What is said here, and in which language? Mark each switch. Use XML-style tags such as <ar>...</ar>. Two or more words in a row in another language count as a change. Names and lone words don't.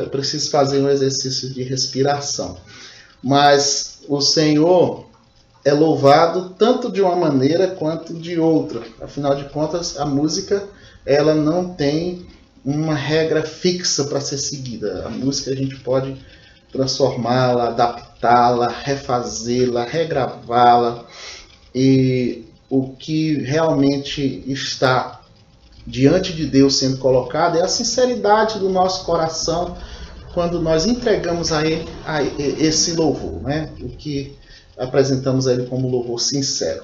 <pt>Eu preciso fazer um exercício de respiração. Mas o Senhor é louvado tanto de uma maneira quanto de outra. Afinal de contas, a música ela não tem uma regra fixa para ser seguida. A música a gente pode transformá-la, adaptá-la, refazê-la, regravá-la. E o que realmente está diante de Deus sendo colocado é a sinceridade do nosso coração quando nós entregamos a Ele esse louvor, né? O que apresentamos a Ele como louvor sincero.</pt>